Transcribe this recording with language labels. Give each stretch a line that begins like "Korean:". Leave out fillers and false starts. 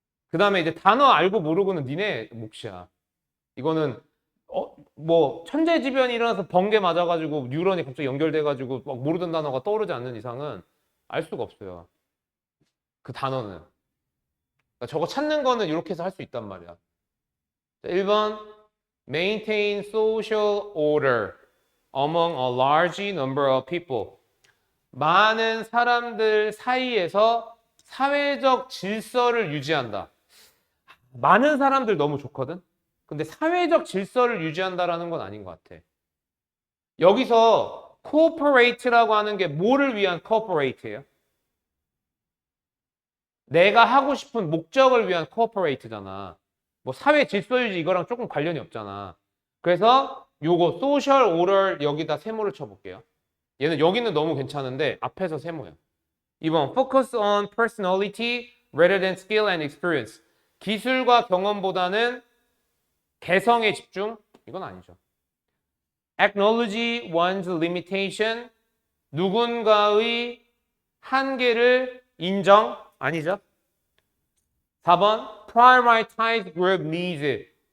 Korean: 그 다음에 이제 단어 알고 모르고는 니네 몫이야. 이거는 천재지변이 일어나서 번개 맞아가지고 뉴런이 갑자기 연결돼가지고 막 모르던 단어가 떠오르지 않는 이상은 알 수가 없어요. 그 단어는. 그러니까 저거 찾는 거는 이렇게 해서 할 수 있단 말이야.
English: 1번 maintain social order among a large number of people.
Korean: 많은 사람들 사이에서 사회적 질서를 유지한다. 많은 사람들 너무 좋거든? 근데 사회적 질서를 유지한다라는 건 아닌 것 같아. 여기서 cooperate라고 하는 게 뭐를 위한 cooperate예요? 내가 하고 싶은 목적을 위한 cooperate잖아. 뭐 사회 질서 유지 이거랑 조금 관련이 없잖아. 그래서 요거 social order 여기다 세모를 쳐볼게요. 여기는 너무 괜찮은데 앞에서 세모야.
English: 2번 focus on personality rather than skill and experience.
Korean: 기술과 경험보다는 개성에 집중? 이건 아니죠.
English: Acknowledge one's limitation.
Korean: 누군가의 한계를 인정? 아니죠.
English: 4번 prioritize group needs.